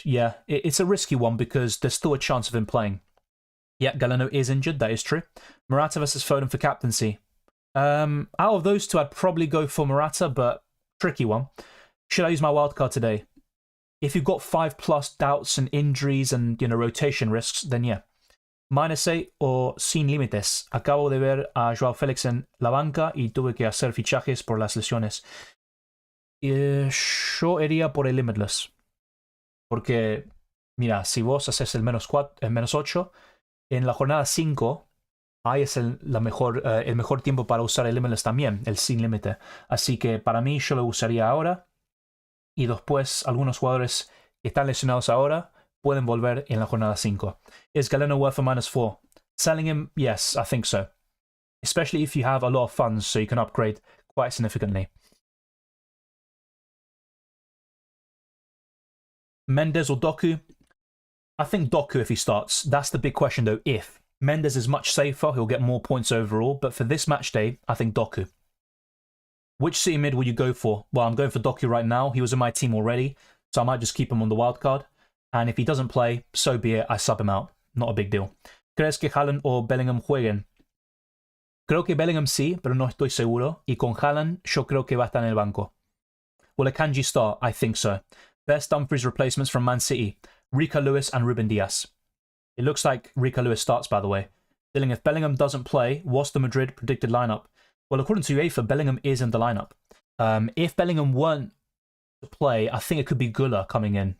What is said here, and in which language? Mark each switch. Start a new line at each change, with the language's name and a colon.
English: Yeah, it's a risky one because there's still a chance of him playing. Yeah, Galeno is injured. That is true. Morata versus Foden for captaincy. Out of those two, I'd probably go for Morata, but tricky one. Should I use my wildcard today? If you've got 5+ doubts and injuries and, rotation risks, then yeah.
Spanish: -8 o sin límites. Acabo de ver a Joao Félix en la banca y tuve que hacer fichajes por las lesiones. Yo iría por el Limitless. Porque, mira, si vos haces el -8, en la jornada 5, ahí es el mejor tiempo para usar el Limitless también, el sin límite. Así que para mí yo lo usaría ahora. Y después algunos jugadores que están lesionados ahora pueden volver en la jornada 5.
English: Is Galeno worth a -4? Selling him? Yes, I think so. Especially if you have a lot of funds, so you can upgrade quite significantly. Mendes or Doku? I think Doku if he starts. That's the big question though, if. Mendes is much safer, he'll get more points overall, but for this match day, I think Doku. Which City mid will you go for? Well, I'm going for Doku right now. He was in my team already, so I might just keep him on the wildcard. And if he doesn't play, so be it, I sub him out. Not a big deal.
Spanish: ¿Crees que Haaland o Bellingham jueguen? Creo que Bellingham sí, pero no estoy seguro. Y con Haaland, yo creo que va a estar en el banco.
English: Will Akanji start? I think so. Best Dumfries replacements from Man City. Rico Lewis and Ruben Diaz. It looks like Rico Lewis starts, by the way. Dylan, if Bellingham doesn't play, what's the Madrid predicted lineup? Well, according to UEFA, Bellingham is in the lineup. If Bellingham weren't to play, I think it could be Güler coming in.